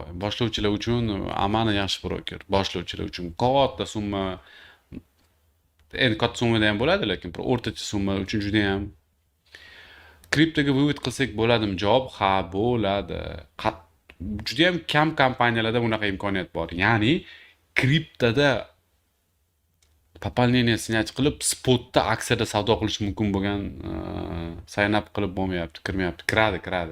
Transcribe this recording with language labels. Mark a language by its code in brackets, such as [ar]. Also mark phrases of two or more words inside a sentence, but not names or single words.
[uz] Boshlovchilar uchun amani yaxshi broker. Boshlovchilar uchun katta summa, endi katta summada ham bo'ladi, lekin bir o'rtacha summa uchun juda ham. Kriptoga vivod qilsak bo'ladimi? Javob ha, bo'ladi. Juda ham kam kompaniyalarda bunaqa imkoniyat bor. Ya'ni kriptoda [ru] пополнение снять [uz] qilib spotda aksiyada savdo qilish mumkin bo'lgan [en] sign up [uz] qilib bo'lmayapti, kirmayapti. Kiradi.